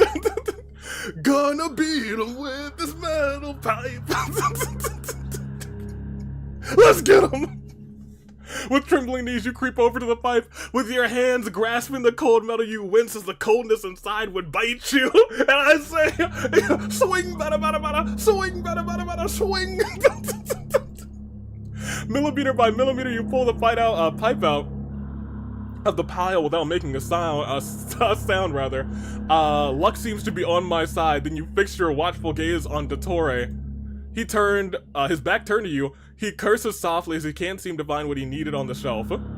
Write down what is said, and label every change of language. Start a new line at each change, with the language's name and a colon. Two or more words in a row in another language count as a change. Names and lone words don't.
English: Gonna beat him with this metal pipe. Let's get him. With trembling knees, you creep over to the pipe. With your hands grasping the cold metal, you wince as the coldness inside would bite you. And I say, swing, bada, bada, bada, swing, bada, bada, bada, swing. Millimeter by millimeter, you pull the pipe out of the pile without making a sound rather. Luck seems to be on my side. Then you fix your watchful gaze on Dottore. He turned, his back turned to you. He curses softly as he can't seem to find what he needed on the shelf.